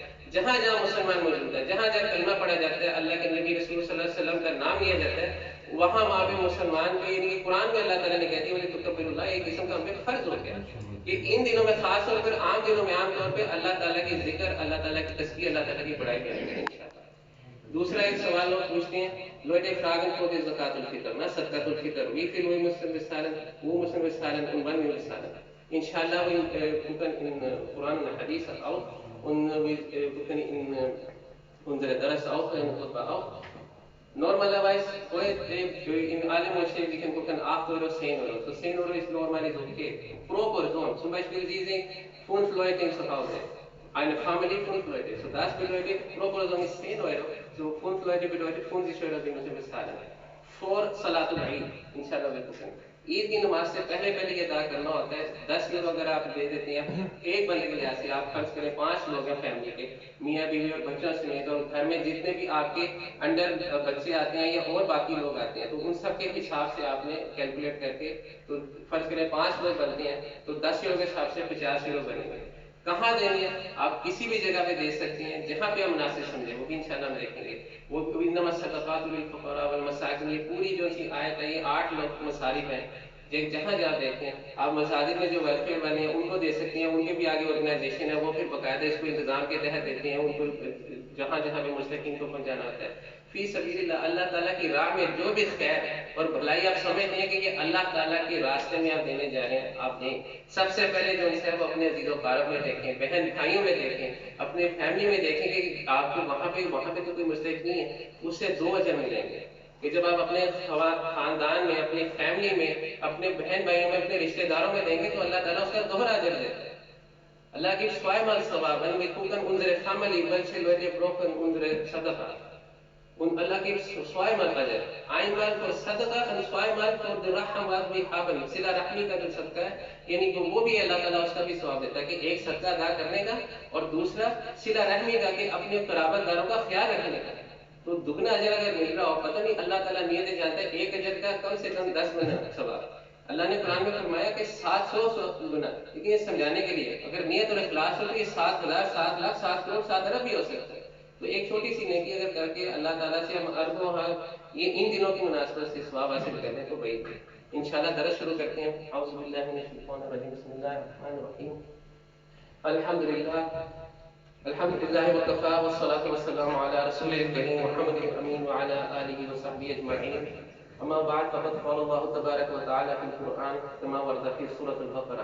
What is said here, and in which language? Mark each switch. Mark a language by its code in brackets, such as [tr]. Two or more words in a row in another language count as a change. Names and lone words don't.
[ur] جہاں جہاں مسلمان موجود ہے، جہاں جہاں کلمہ پڑھا جاتا ہے، اللہ کے نبی رسول صلی اللہ علیہ وسلم کا نام لیا جاتا ہے، وہاں پہ مسلمان کو، یعنی قرآن میں اللہ تعالیٰ نے کہتی ہے [ar] ولی تکبر اللہ، [ur] ایک قسم کا ہم پہ فرض ہو گیا کہ ان دنوں میں خاص طور پر، عام دنوں میں عام طور پہ اللہ تعالیٰ کی ذکر، اللہ تعالیٰ کی تسبیح، اللہ تعالیٰ کی بڑائی کریں گے انشاءاللہ۔ دوسرا ایک سوال لوگ پوچھتے ہیں، [de] Leute fragen vor der [ar] زكاة الفطر, زكاة الفطر, [de] wie viel müssen wir zahlen, wo müssen wir zahlen und wann müssen wir zahlen? Inshallah, wir gucken in Koran und Hadith auch und wir gucken in unsere Dars auch, in Khutba auch. Normalerweise, in allen Moscheen, Sie können gucken 8 Euro, 10 Euro. So 10 Euro ist normalerweise okay. Pro Person, zum Beispiel Sie sind 5 Leute zu Hause, eine Familie 5 Leute. So das bedeutet, pro Person ist 10 Euro. So 5 Leute bedeutet 50 Euro, die müssen bezahlen. Vor [ar] صلاة العيد, [de] inshallah wir gucken. [ur] عید کی نماز سے پہلے یہ ادا کرنا ہوتا ہے 10 یورو اگر آپ دے دیتے ہیں ایک بندے کے لحاظ سے، آپ فرض کریں 5 لوگ ہیں فیملی کے، میاں بیوی اور بچوں سمیت، اور گھر میں جتنے بھی آپ کے انڈر بچے آتے ہیں یا اور باقی لوگ آتے ہیں، تو ان سب کے حساب سے آپ نے کیلکولیٹ کر کے، تو فرض کریں 5 لوگ بنتے ہیں تو 10 یورو کے حساب سے 50 یورو بنے گے۔ کہاں دیں گے؟ آپ کسی بھی جگہ پہ دے سکتے ہیں جہاں پہ ہم مناسب سمجھیں، وہ بھی انشاءاللہ ہم دیکھیں گے۔ وہ [ar] انما الصدقات للفقراء والمساکین، [ur] یہ پوری جو سی آیت ہے، یہ 8 لوگ مصارف ہیں، جہاں جہاں دیکھتے ہیں آپ مساجد میں جو ویلفیئر والے ہیں ان کو دے سکتے ہیں، ان کے بھی آگے آرگنائزیشن ہے، وہ پھر باقاعدہ اس کو انتظام کے تحت دیتے ہیں، ان کو جہاں جہاں بھی مستحقین کو پہنچانا ہوتا ہے۔ [ar] فی سبیل اللہ، [ur] اللہ تعالیٰ کی راہ میں جو بھی خیر اور بھلائی آپ سمجھتے ہیں کہ یہ اللہ تعالیٰ کے راستے میں آپ دینے جا رہے ہیں، آپ دیں۔ سب سے پہلے جو ہے وہ اپنے عزیز و اقارب میں دیکھیں، بہن بھائیوں میں دیکھیں، اپنے فیملی میں دیکھیں کہ آپ کو وہاں پہ تو کوئی مستحق نہیں ہے، اس سے 2 اجر ملیں گے کہ جب آپ اپنے خاندان میں، اپنی فیملی میں، اپنے بہن بھائیوں میں، اپنے رشتہ داروں میں دیں گے تو اللہ تعالیٰ اس کا دوہرا اجر دیتا ہے۔ [de] اللہ gibt zweimal Thawab, wenn wir gucken unsere Family, welche Leute brauchen unsere Sadaqa. Und Allah gibt zweimal Ajr. Einmal für Sadaqa und zweimal für die Raham, was wir haben. [ur] صلہ رحمی کا جو صدقہ ہے، یعنی کہ وہ بھی اللہ تعالیٰ اس کا بھی ثواب دیتا ہے کہ ایک صدقہ ادا کرنے کا، اور دوسرا سلا رحمی کا کہ اپنے قرابت داروں کا خیال رکھنے کا۔ تو دگنا اجر اگر مل رہا ہو، پتہ نہیں اللہ تعالیٰ نیتیں جانتا ہے، ایک اجر کا کم سے کم 10 گنا ثواب۔ اللہ نے قرآن میں فرمایا کہ 700 گنا، لیکن یہ سمجھانے کے لیے اگر نیت اور اخلاص ہو تو یہ 7,000 7 لاکھ 7 کروڑ 7 ارب بھی ہو سکتا ہے۔ تو ایک چھوٹی سی نیکی اگر کر کے اللہ تعالیٰ سے ہم اربوں یہ ان دنوں کی مناسبت سے ثواب حاصل کر لیں تو بھائی انشاءاللہ درس شروع کرتے ہیں۔ [ar] اعوذ باللہ من الشیطان الرجیم، بسم اللہ الرحمن الرحیم، الحمد للہ وکفی والصلاة والسلام علی رسول الکریم محمد الامین وعلی آلہ وصحبہ اجمعین، اما بعد فقد قال اللہ تبارک وتعالی فی القرآن کما ورد فی سورۃ البقرہ۔